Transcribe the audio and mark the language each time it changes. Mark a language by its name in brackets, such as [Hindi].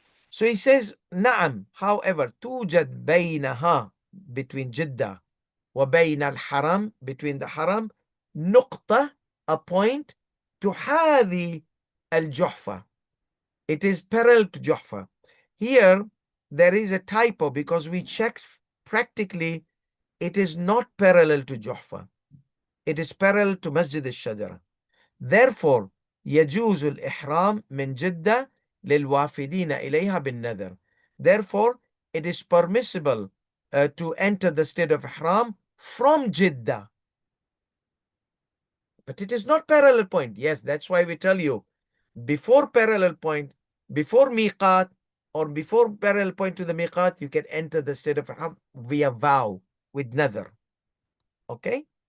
[English] So he says, Na'am, however, [Arabic] توجد بينها, [English] between Jeddah, [Arabic] وبين الحرم, [English] between the Haram, [Arabic] نقطة, [English] a point, [Arabic] تحاذي الجحفة. [English] It is parallel to Juhfa. Here, there is a typo because we checked practically, it is not parallel to Juhfa. It is parallel to Masjid al-Shajara. Therefore, [Arabic] يجوز الإحرام من جدة للوافدين إليها بالنذر. [English] Therefore, it is permissible to enter the state of Ihram from Jeddah. But it is not parallel point. Yes, that's why we tell you, before parallel point, before miqat, or before parallel point to the miqat, you can enter the state of Ihram via vow with nadhr. Okay?